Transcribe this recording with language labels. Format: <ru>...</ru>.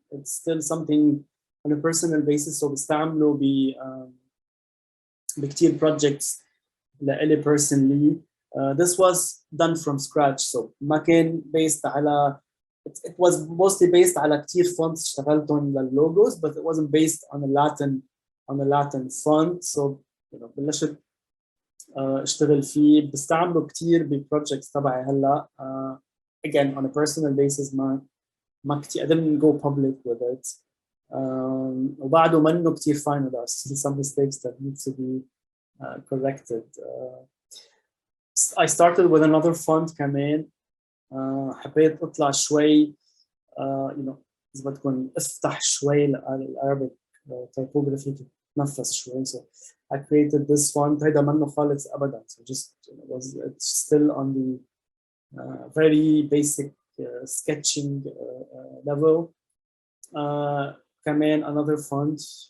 <en>It's still something on a personal basis. So</en> <ar>بستعمله بكتير</ar> <en>projects</en> <ar>لإلي</ar> <en>personally. This was done from scratch. So</en> <ar>ما كان</ar> <en>based على it was mostly based على كتير fonts</en> <ar>اشتغلتهم لللوجوز,</ar> <en>but it wasn't based on a Latin font.</en> <ar>So بلشت اشتغل فيه, بستعمله كتير بprojects تبعي هلا.</ar> <en>Again on a personal basis</en> <ar>ما كتير</ar> <en>I didn't go public with it.</en> <ar>وبعده منه كتير final.</ar> <en>There are still some mistakes that need to be corrected. I started with another font كمان.</en> <ar>حبيت اطلع شوي إذا بدكم افتح شوي العربي typography تتنفس شوي.</ar> <en>So I created this font.</en> <ar>هيدا منه خالص أبدا.</ar> <en>So just it's still on the very basic sketching level. كمان another font.</en>